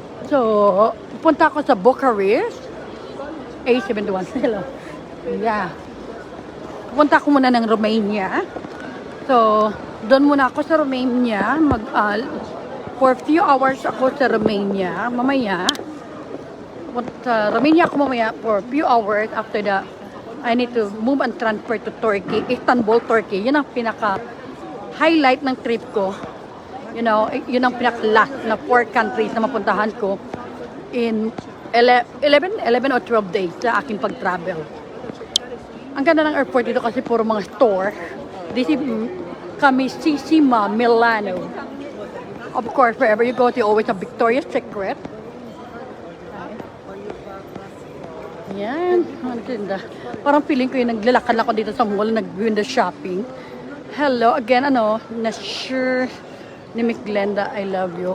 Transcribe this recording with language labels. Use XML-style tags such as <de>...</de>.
<tl>So, punta ako sa Bucharest.</tl> <en>A71. Hello. Yeah.</en> <tl>Punta ako muna ng Romania. So, doon muna ako sa Romania.</tl> <en>For a few hours</en> <tl>ako sa Romania. Mamaya. Sa Romania ako mamaya</tl> <en>for a few hours. After that, I need to move and transfer to Turkey. Istanbul, Turkey.</en> <tl>Yun ang pinaka-highlight ng trip ko. You know, yun ang pinaka-last na 4 countries na mapuntahan ko</tl> <en>in 11 or 12 days</en> <tl>sa aking pag-travel. Ang ganda ng airport dito kasi puro mga store.</tl> <en>This is Camisissima, Milano. Of course, wherever you go, you always have Victoria's Secret.</en> <tl>Yan. Ang ganda. Parang feeling ko yung naglalakad ako dito sa mall, nag-window shopping.</tl> <en>Hello again, Nasher ni Miss Glenda, I love you.</en>